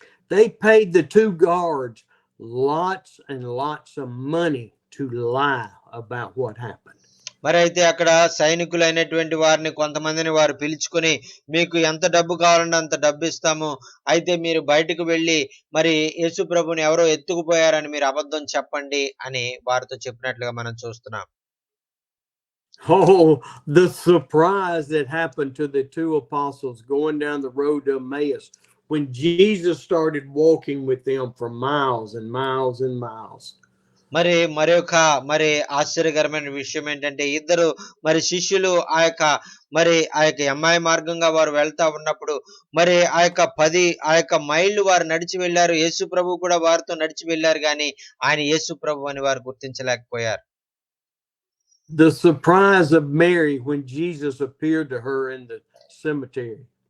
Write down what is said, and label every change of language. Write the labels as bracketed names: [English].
[English] They paid the 2 guards lots and lots of money to lie about what happened. [Telugu] మరి అయితే అక్కడ సైనికులైనటువంటి వారిని కొంతమందిని వారు పిలుచుకొని, మీకు ఎంత డబ్బు కావాలంటే అంత డబ్బు ఇస్తాము, అయితే మీరు బయటకు వెళ్ళి మరి యేసు ప్రభుని ఎవరో ఎత్తుకుపోయారని మీరు అబద్ధం చెప్పండి అని వారితో చెప్పినట్లుగా మనం చూస్తున్నాం. [English] Oh, the surprise that happened to the 2 apostles going down the road to Emmaus when Jesus started walking with them for miles and miles and miles. [Telugu] మరి ఆశ్చర్యకరమైన విషయం ఏంటంటే ఇద్దరు మరి శిష్యులు మరి ఎమ్మాయి మార్గంగా వారు వెళ్తా ఉన్నప్పుడు మరి 10 మైళ్ళు వారు నడిచి వెళ్ళారు. యేసు ప్రభు కూడా వారితో నడిచి వెళ్ళారు, కానీ ఆయన యేసు ప్రభు అని వారు గుర్తించలేకపోయారు. [English] The surprise of Mary when Jesus appeared to her in the cemetery.